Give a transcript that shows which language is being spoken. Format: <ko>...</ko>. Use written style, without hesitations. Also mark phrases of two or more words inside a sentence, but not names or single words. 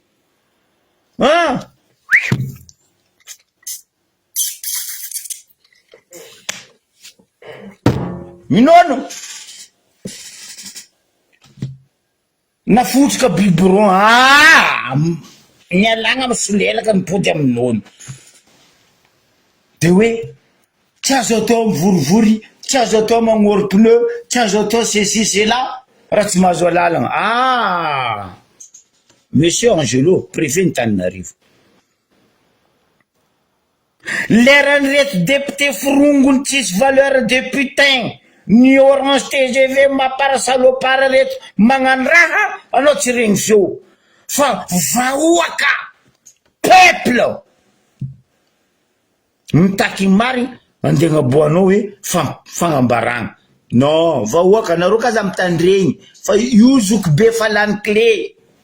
<mg>minono nafotsika biberon nialagna misolelaka mipody aminono de hoe tsy azo atao mivorivory tsy azo atao magnory pneu tsy azo atao</mg> <fr>ceci cela</fr> <mg>raha tsy mahazo alalagna monsieur Angelo préfet ny Tananarivo lerany reto député forongony tsisy</mg> <fr>valeur de putain</fr> <mg>ny Orange TGV maparasalopara reto magnano raha anao tsy regny feo fa vahoaka peuple mitaky mary andeha agnaboanao hoe fagnambaragna non vahoaka nareo kaza mitandregny fa io zoky be fa lany clé</mg>